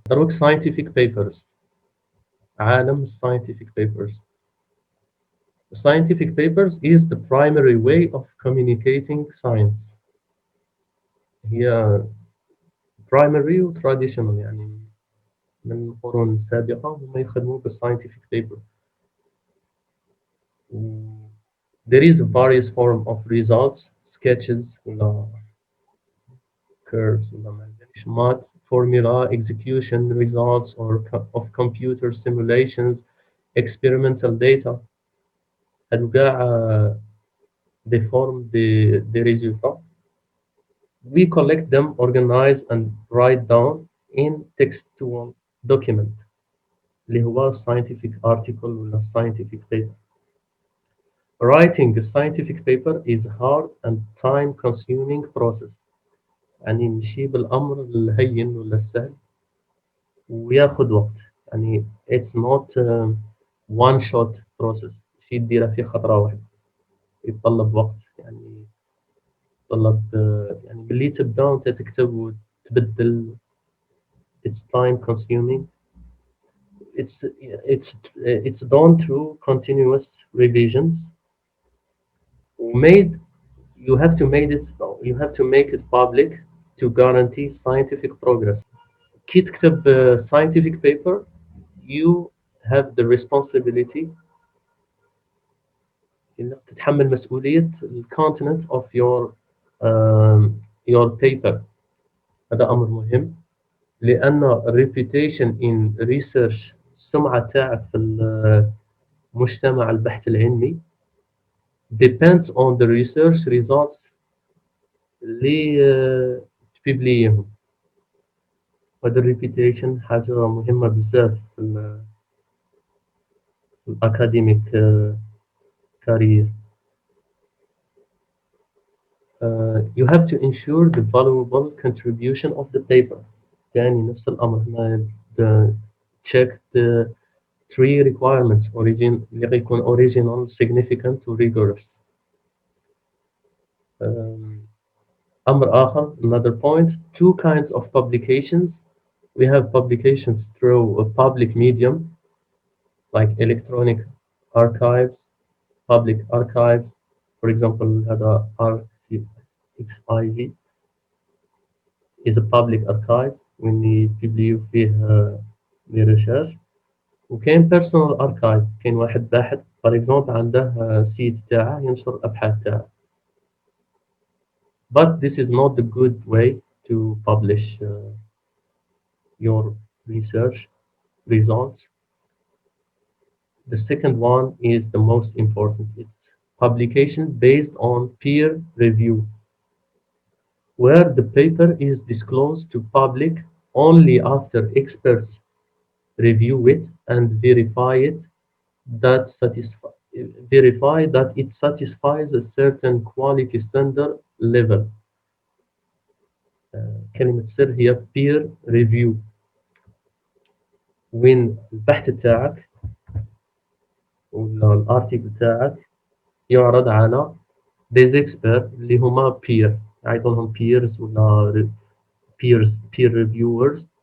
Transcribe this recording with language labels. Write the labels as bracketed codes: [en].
[en] دروك scientific papers، عالم scientific papers. Scientific papers is the primary way of communicating science. [ar] هي primary و traditional، يعني من القرون السابقة هما يخدموا بالscientific paper. [en] There is a various form of results, sketches ولا curves [ar] ولا ما أدريش [en] math formula execution results or of computer simulations experimental data. [ar] هادو كاع [en] they form the résultats. We collect them, organize and write down in textual document [ar] اللي هو [en] scientific article ولا scientific paper. Writing a scientific paper is hard and time consuming process. [ar] يعني نمشي بالأمر الهين ولا السهل وياخد وقت. يعني [en] it's not one shot process، [ar] شي ديره في خطرة واحدة، يتطلب وقت. يعني يتطلب يعني باللي تبدا وانت تكتب وتبدل [en] it's time consuming. It's done through continuous revisions. Made you have to make it public to guarantee scientific progress. [ar] كي تكتب [en] scientific paper you have the responsibility [ar] انك تتحمل مسؤولية [en] the content of your paper. [ar] هذا أمر مهم لأن [en] reputation in research، [ar] السمعة تاعك في مجتمع البحث العلمي [en] depends on the research results [ar] اللي تبيبليهم. هذا الريبيتيشن حاجة مهمة بزاف في الأكاديميك كارير. [en] You have to ensure the valuable contribution of the paper. [ar] يعني نفس الأمر هنا [en] check the three requirements [ar] اللي غيكون [en] original significant و rigorous. [ar] أمر آخر [en] another point two kinds of publications. We have publications through a public medium like electronic archives, public archives. For example هذا RXIV is a public archive [ar] وين يبيبليو فيه [fr] les recherches. [ar] وكاين personal archive، كاين واحد باحث [en] for example [ar] عنده سيت تاعه ينشر الأبحاث تاعه. [en] But this is not the good way to publish your research results. The second one is the most important. It's publication based on peer review, where the paper is disclosed to public only after experts review it and verify that it satisfies a certain quality standard level. [ar] كلمة سر هي peer review. وين البحث تاعك ولا الارتيكل تاعك يعرض على des experts اللي هما peer، يعيطونهم peers ولا peer reviewers.